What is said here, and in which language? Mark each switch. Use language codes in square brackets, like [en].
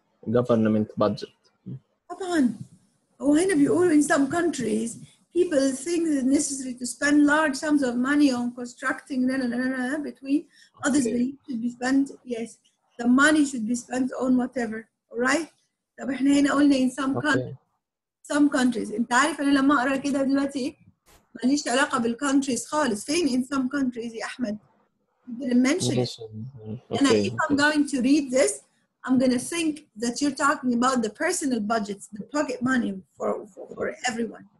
[en] Government budget. [ar] طبعا. هو هنا بيقولوا [en] in some countries people think it's necessary to spend large sums of money on constructing between others believe should be spent. Yes, the money should be spent on whatever. All right. [ar] طب احنا هنا قلنا [en] in some countries. [ar] انت عارف انا لما اقرا كده دلوقتي ماليش علاقه بالكونتريز خالص. فين [en] in some countries يا احمد؟ You didn't mention it. If I'm going to read this, I'm going to think that you're talking about the personal budgets, the pocket money for everyone.